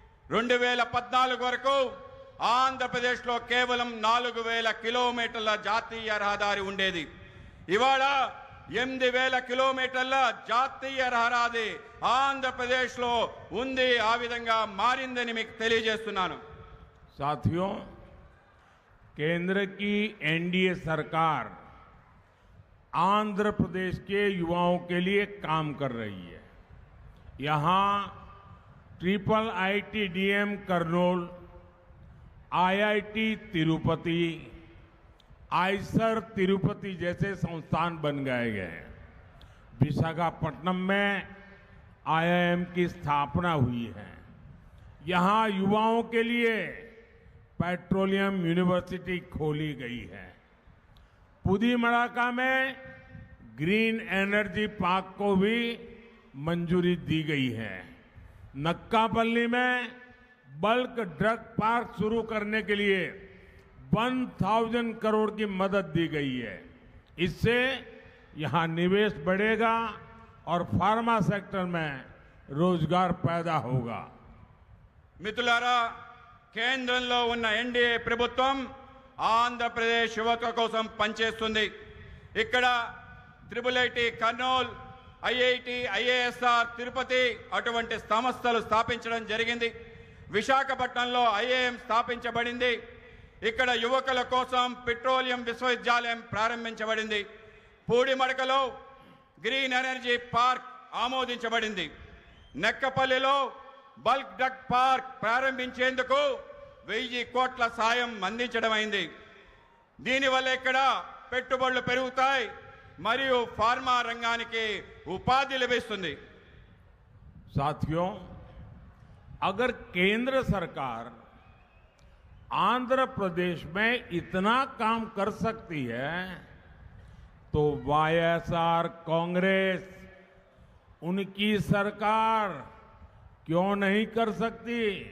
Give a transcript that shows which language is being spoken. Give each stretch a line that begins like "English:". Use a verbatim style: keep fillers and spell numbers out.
Telugu: రెండు వేల పద్నాలుగు వరకు ఆంధ్రప్రదేశ్లో కేవలం నాలుగు వేల కిలోమీటర్ల జాతీయ రహదారి ఉండేది. ఇవాళ ఎనిమిది వేల కిలోమీటర్ల జాతీయ రహదారి ఆంధ్రప్రదేశ్లో ఉంది. ఆ విధంగా మారిందని మీకు తెలియజేస్తున్నాను.
Hindi: साथियों, केंद्र की एनडीए सरकार आंध्र प्रदेश के युवाओं के लिए काम कर रही है। यहाँ triple IT DM Kurnool, IIT Tirupati, Eicher Tirupati जैसे संस्थान बन गए हैं। विशाखापट्टनम में आईआईएम की स्थापना हुई है। यहाँ युवाओं के लिए पेट्रोलियम यूनिवर्सिटी खोली गई है। पुदीमड़ाका में ग्रीन एनर्जी पार्क को भी मंजूरी दी गई है। नक्कापल्ली में बल्क ड्रग पार्क शुरू करने के लिए एक हज़ार करोड़ की मदद दी गई है। इससे यहाँ निवेश बढ़ेगा और फार्मा सेक्टर में रोजगार पैदा होगा।
Telugu: మిత్రులారా, కేంద్రంలో ఉన్న ఎన్డీఏ ప్రభుత్వం ఆంధ్రప్రదేశ్ యువత కోసం పనిచేస్తుంది. ఇక్కడ triple IT Kurnool, IIT, IISER, Tirupati అటువంటి సంస్థలు స్థాపించడం జరిగింది. విశాఖపట్నంలో ఐఏఎం స్థాపించబడింది. ఇక్కడ యువకుల కోసం పెట్రోలియం విశ్వవిద్యాలయం ప్రారంభించబడింది. పూడిమడకలో గ్రీన్ ఎనర్జీ పార్క్ ఆమోదించబడింది. నెక్కపల్లిలో బల్క్ డ్రగ్ పార్క్ ప్రారంభించేందుకు వెయ్యి కోట్ల సాయం అందించడమైంది. దీనివల్ల ఇక్కడ పెట్టుబడులు పెరుగుతాయి మరియు ఫార్మా రంగానికి ఉపాధి లభిస్తుంది.
Hindi: साथियों, अगर केंद्र सरकार आंध्र प्रदेश में इतना काम कर सकती है तो वाईएसआर कांग्रेस उनकी सरकार क्यों नहीं कर सकती।